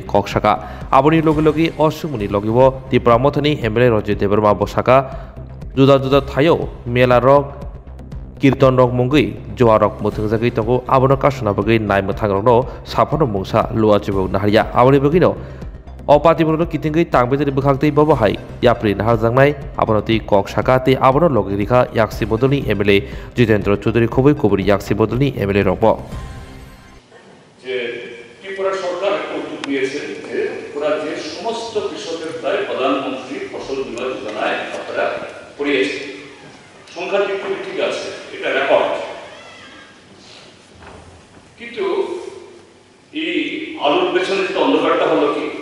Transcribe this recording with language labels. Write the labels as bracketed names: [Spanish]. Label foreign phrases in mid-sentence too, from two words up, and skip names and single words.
[Kok Borok] koksaka aboni logi osumuni logibo tipramotani emily roje deberma bosaka juda thayo mela rok kirton rok mungui joa rok muthungjagui tongo abono kasuna bagui nai muthang rok no sapono mungsa lua chibo naharia aboni bagino opati bono kitingui tangbederi bukhangtei bobo hai yapri nahar jangnai abono ti kok saka te abono logirika yaksi bodoni MLA Jitendra Choudhury khobui koburi yaksi bodoni MLA rokbo [Bangla] যে ত্রিপুরা সরকার একটা উদ্যোগ নিয়েছে যে পুরা যে সমস্ত কৃষকের প্রায় প্রধানমন্ত্রী ফসল বীমা যোজনায় আপনারা করিয়েছে সংখ্যার দিক থেকে ঠিক আছে এটা রেকর্ড কিন্তু এই আলুর পেছনে যে অন্ধকারটা হলো কি